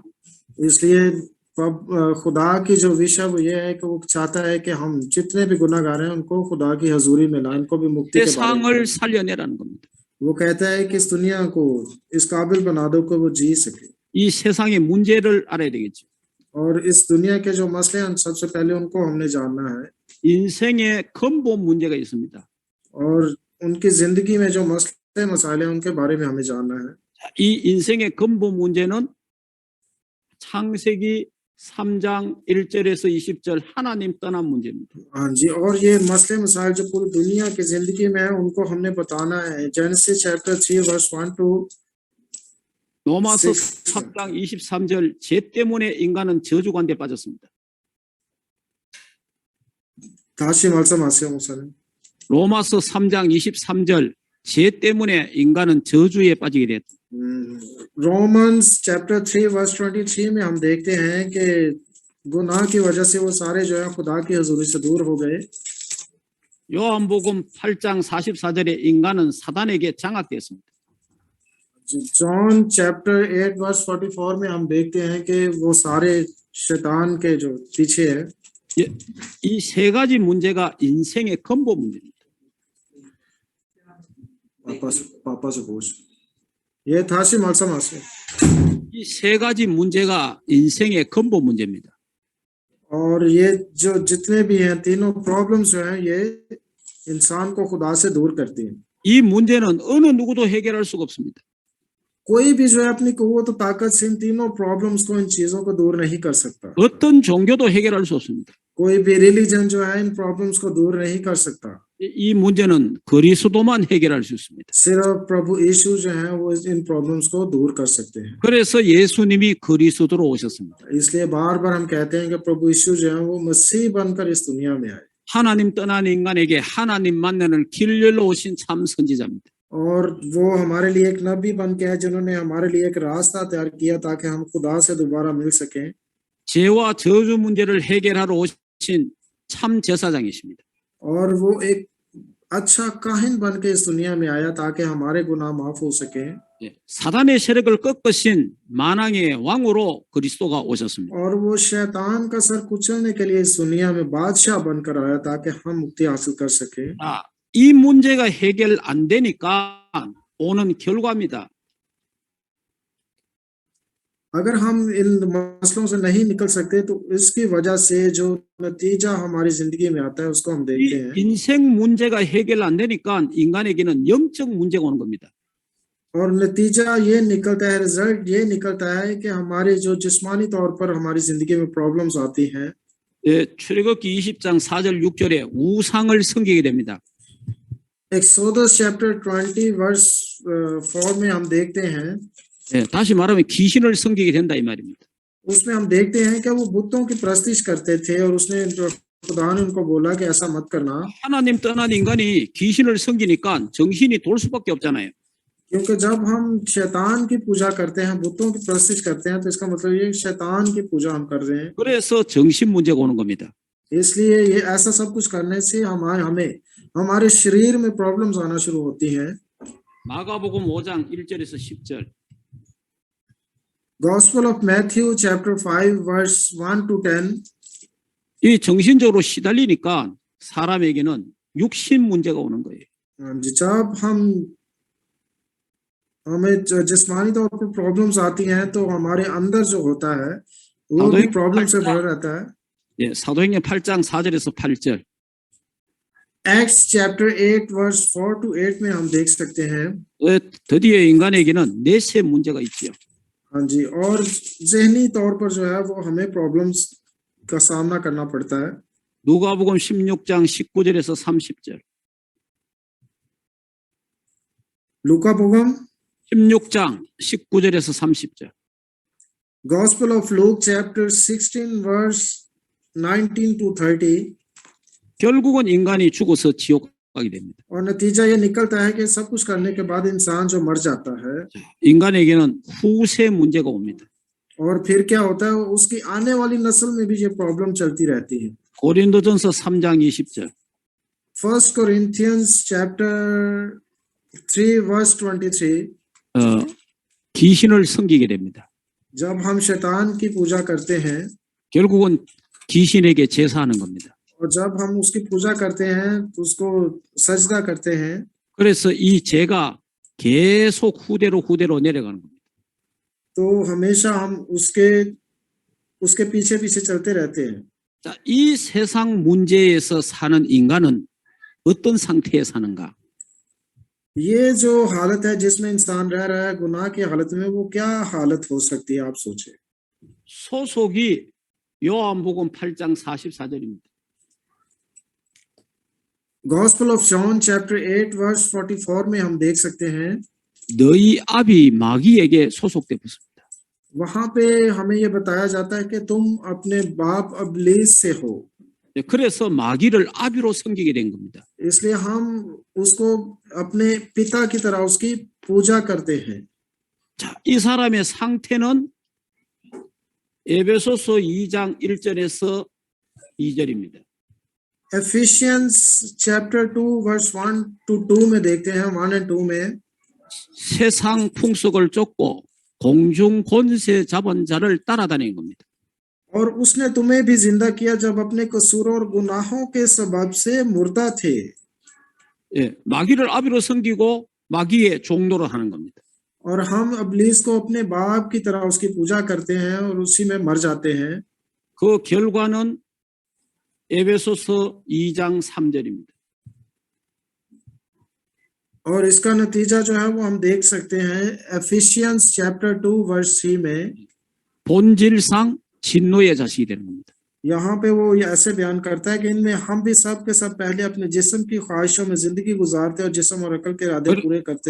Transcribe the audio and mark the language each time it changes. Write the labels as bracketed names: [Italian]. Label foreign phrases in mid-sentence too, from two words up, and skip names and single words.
[Hindi] इसलिए खुदा की जो विश है वो ये है कि वो चाहता है कि हम जितने भी गुनाहगार हैं उनको खुदा की हजूरी में लाएं, उनको भी मुक्ति के बारे में। [Korean] 세상을 살려내라는 겁니다. [Hindi] वो कहता है कि इस दुनिया को इस काबिल बना दो कि वो जी सके। [Korean] 이 세상의 문제를 알아야 되겠죠. [Hindi] और इस दुनिया के जो मसले हैं सबसे पहले उनको हमने जानना है। [Korean] 인생의 근본 문제가 있습니다. [Hindi] और उनकी जिंदगी में जो मसले मसाले हैं उनके बारे में हमें जानना है। [Korean] 이 인생의 근본 문제는 창세기 3장 1절에서 20절 하나님 떠난 문제입니다. [Hindi] हाँ जी, और ये मसले मसाइल जो पूरी दुनिया की जिंदगी में है उनको हमने बताना है। [English] Genesis chapter 3 verse 1 to [Korean] 로마서 6. 4장 23절 죄 때문에 인간은 저주관에 빠졌습니다. 다시 말씀하세요, 목사님. 로마서 3장 23절 죄 때문에 인간은 저주에 빠지게 됐다. [English] Romans chapter 3 verse 23 [Hindi] में हम देखते हैं कि गुनाह की वजह से वो सारे जो है खुदा की हजूरी से दूर हो गए। [Korean] 요한복음 8장 44절에 인간은 사단에게 장악되었습니다. [English] John chapter 8 verse 44 [Hindi] में हम देखते हैं कि वो सारे शैतान के जो पीछे है। [Korean] 이 세 가지 문제가 인생의 근본 문제입니다. [Hindi] पापा से पूछ ये [Korean] 다시 말씀하세요. 이 세 가지 문제가 인생의 근본 문제입니다. [Hindi] और ये जो जितने भी हैं तीनों प्रॉब्लम्स जो हैं ये इंसान को खुदा से दूर करती हैं। [Korean] 이 문제는 어느 누구도 해결할 수가 없습니다. [Hindi] कोई भी जो है अपनी कुव्वत ताकत से इन तीनों प्रॉब्लम्स को इन चीजों को दूर नहीं कर सकता। [Korean] 어떤 종교도 해결할 수 없습니다. [Hindi] कोई भी रिलीजन जो है इन प्रॉब्लम्स को दूर नहीं कर सकता। [Korean] 이 문제는 그리스도만 해결할 수 있습니다. [Hindi] सिर्फ प्रभु यीशु जो है वो इन प्रॉब्लम्स को दूर कर सकते हैं। [Korean] 그래서 예수님이 그리스도로 오셨습니다. [Hindi] इसलिए बार बार हम कहते हैं कि प्रभु यीशु जो है वो मसीह बनकर इस दुनिया में आए [Korean] 하나님 떠난 인간에게 하나님 만나는 길 열러 오신 참 선지자입니다. [Hindi] और वो हमारे लिए एक नबी बन के है जिन्होंने हमारे लिए एक रास्ता तैयार किया ताकि हम खुदा से दोबारा मिल सकें। [Korean] 죄와 저주 문제를 해결하러 오신 참 제사장이십니다. [Hindi] और वो एक अच्छा काहिन बन के इस दुनिया में आया ताकि हमारे गुनाह माफ हो सके। [Korean] 사단의 세력을 꺾으신 만왕의 왕으로 그리스도가 오셨습니다. [Hindi] और वो शैतान का सर कुचलने के लिए इस दुनिया में बादशाह बनकर आया ताकि हम मुक्ति हासिल कर सके। [Korean] 이 문제가 해결 안 되니까 오는 결과입니다. [Hindi] अगर हम इन मसलों से नहीं निकल सकते तो इसकी वजह से जो नतीजा हमारी जिंदगी में आता है उसको हम देखते 이 हैं। [Korean] 인생 문제가 해결 안 되니까 인간에게는 영적 문제가 오는 겁니다. [Hindi] और नतीजा ये निकलता है, रिजल्ट ये निकलता है कि हमारे जो जिस्मानी तौर पर हमारी जिंदगी में प्रॉब्लम्स आती हैं। [Korean] 출애굽기 20장 4절 6절에 우상을 섬기게 됩니다. [English] Exodus chapter 20 verse 4 [Hindi] में हम देखते हैं, [Korean] 다시 말하면 귀신을 섬기게 된다 이 말입니다. [Hindi] उसमें हम देखते हैं कि वो बुतों की प्रस्तिश करते थे और उसने खुदा ने उनको बोला कि ऐसा मत करना। [Korean] 하나님 떠난 인간이 귀신을 섬기니까 정신이 돌 수밖에 없잖아요. [Hindi] क्योंकि जब हम शैतान की पूजा करते हैं, बुतों की प्रस्तिश करते हैं, तो इसका मतलब ये शैतान की पूजा हम कर रहे हैं। [Korean] 그래서 정신 문제가 오는 겁니다. [Hindi] इसलिए ये ऐसा सब कुछ करने से हमें हमारे शरीर में प्रॉब्लम्स आना शुरू होती हैं। [Korean] 마가복음 5장 1절에서 10절. [English] Gospel of Matthew chapter 5 verse 1 to 10. [Korean] 이 정신적으로 시달리니까 사람에게는 육신 문제가 오는 거예요. [Hindi] जब हमें जिस्मानी तौर पर प्रॉब्लम्स आती हैं तो हमारे अंदर जो होता है वो भी प्रॉब्लम से भरा रहता है। [Korean] 사도행전 8장 4절에서 8절. [English] Acts chapter 8 verse 4 to 8 [Hindi] में हम देख सकते हैं। [Korean] 드디어 인간에게는 뇌세 문제가 있지요. [Hindi] हाँ जी, और ज़हनी तौर पर जो है वो हमें प्रॉब्लम्स का सामना करना पड़ता है। [Korean] 누가복음 16장 19절에서 30절. लूकाबुगम 16장 19절에서 30절. [English] Gospel of Luke chapter 16 verse 19 to 30. [Korean] 결국은 인간이 죽어서 지옥 가게 됩니다. [Hindi] और नतीजा ये निकलता है कि सब कुछ करने के बाद इंसान जो मर जाता है [Korean] 인간에게는 후세 문제가 옵니다. [Hindi] और फिर क्या होता है, उसकी आने वाली नस्ल में भी ये प्रॉब्लम चलती रहती है। [Korean] 고린도전서 3장 20절. [English] First Corinthians chapter 3 verse 23. [Korean] 귀신을 섬기게 됩니다. [Hindi] जब हम शैतान की पूजा करते हैं [Korean] 결국은 귀신에게 제사하는 겁니다. [Hindi] और जब हम उसकी पूजा करते हैं तो उसको सजदा करते हैं, [Korean] 그래서 이 죄가 계속 후대로 내려가는 겁니다. [Hindi] तो हमेशा हम उसके पीछे पीछे चलते रहते हैं। [Korean] 자, 이 세상 문제에서 사는 인간은 어떤 상태에 사는가? [Hindi] ये जो हालत है जिसमें इंसान रह रहा है गुनाह की हालत में, वो क्या हालत हो सकती है आप सोचे। [Korean] 소속이 요한복음 8장 44절입니다. [English] Gospel of John chapter 8 verse 44 [Hindi] में हम देख सकते हैं, [Korean] 너희 아비 마귀에게 소속돼 붙습니다. [Hindi] वहां पे हमें ये बताया जाता है कि तुम अपने बाप अबलीस से हो। [Korean] 그래서 마귀를 아비로 섬기게 된 겁니다. [Hindi] इसलिए हम उसको अपने पिता की तरह उसकी पूजा करते हैं। [Korean] 자, 이 사람의 상태는 에베소서 2장 1절에서 2절입니다. [English] Ephesians chapter 2 verse 1 to 2 [Hindi] में देखते हैं, [English] 1 and 2 में, [Korean] 세상 풍속을 쫓고 공중 권세 잡은 자를 따라다니는 겁니다. [Hindi] और उसने तुम्हें भी जिंदा किया जब अपने कसूरों और गुनाहों के सबब से मुर्दा थे। [Korean] 예, 마귀를 아비로 섬기고 마귀의 종노를 하는 겁니다. [Hindi] और हम इब्लीस को अपने बाप की तरह उसकी पूजा करते हैं और उसी में मर जाते हैं। [Korean] 그 결과는 에베소서 2장 3절입니다. [Hindi] और इसका नतीजा जो है वो हम देख सकते हैं [English] Ephesians chapter 2 verse 3 [Hindi] में। [Korean] 본질상 진노의 자식이 되는 겁니다. [Hindi] यहाँ पे वो ये ऐसे बयान करता है कि इनमें हम भी सब के सब पहले अपने जिस्म की ख्वाहिशों में जिंदगी गुजारते और जिस्म और अकल के इरादे पूरे करते थे